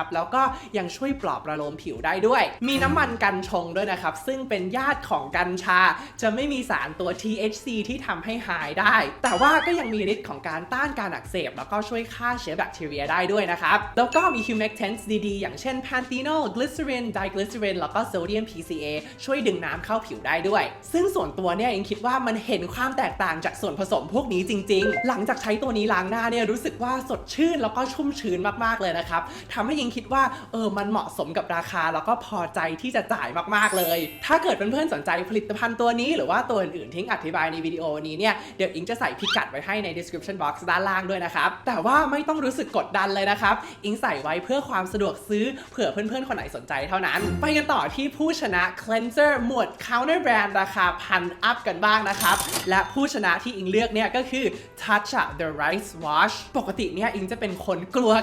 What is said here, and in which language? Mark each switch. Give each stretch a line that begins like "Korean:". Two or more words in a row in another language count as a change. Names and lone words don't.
Thai: แล้วก็ยังช่วยปลอบประโลมผิวได้ด้วยมีน้ำมันกัญชงด้วยนะครับซึ่งเป็นญาติของกัญชาจะไม่มีสารตัว THC ที่ทำให้หายได้แต่ว่าก็ยังมีฤทธิ์ของการต้านการอักเสบแล้วก็ช่วยฆ่าเชื้อแบคทีเรียได้ด้วยนะครับแล้วก็มี humectants ดีๆอย่างเช่น
English: panthenol glycerin diglycerin
Thai: แล้วก็
English: sodium PCA
Thai: ช่วยดึงน้ำเข้าผิวได้ด้วยซึ่งส่วนตัวเนี่ยยังคิดว่ามันเห็นความแตกต่างจากส่วนผสมพวกนี้จริงๆหลังจากใช้ตัวนี้ล้างหน้าเนี่ยรู้สึกว่าสดชื่นแล้วก็ชุ่มชื้นมากๆเลย นะครับทำให้อิงคิดว่ามันเหมาะสมกับราคาแล้วก็พอใจที่จะจ่ายมากๆเลยถ้าเกิดเพื่อนๆสนใจผลิตภัณฑ์ตัวนี้หรือว่าตัวอื่นๆที่อธิบายในวิดีโอนี้เนี่ยเดี๋ยวอิงจะใส่พิกัดไว้ให้ใน
English: description box
Thai: ด้านล่างด้วยนะครับแต่ว่าไม่ต้องรู้สึกกดดันเลยนะครับอิงใส่ไว้เพื่อความสะดวกซื้อเผื่อเพื่อนๆคนไหนสนใจเท่านั้นไปกันต่อที่ผู้ชนะ cleanser หมวด
English: counter brand
Thai: ราคา1,000 อัพกันบ้างนะครับและผู้ชนะที่อิงเลือกเนี่ยก็คือ Tatcha The Rice Wash ปกติเนี่ยอิงจะเป็นคนกลัว